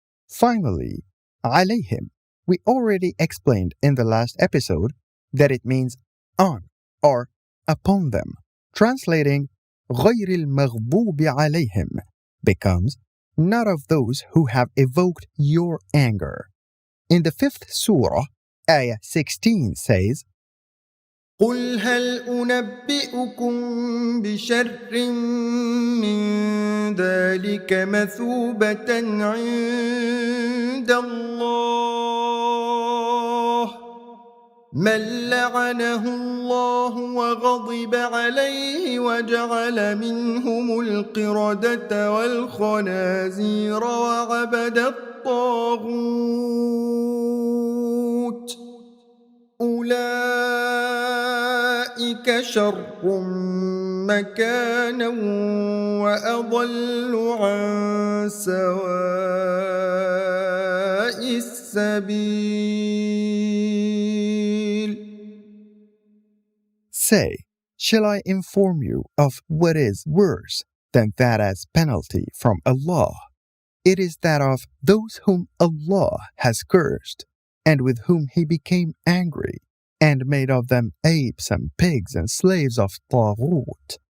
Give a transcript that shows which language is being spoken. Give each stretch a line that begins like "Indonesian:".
English: Finally, alayhim. We already explained in the last episode that it means on or upon them. Translating
Arabic: غير المغضوب عليهم
English: becomes not of those who have evoked your anger. In the 5th surah, ayah 16 says,
Arabic: قل هل أنبئكم بشر من ذلك مثوبة عند الله من لعنه الله وغضب عليه وجعل منهم القردة والخنازير وعبد الطاغوت أولئك شر مكانا وأضل عن سواء السبيل.
English: Say, shall I inform you of what is worse than that as penalty from Allah? It is that of those whom Allah has cursed, and with whom he became angry, and made of them apes and pigs and slaves of Taghut.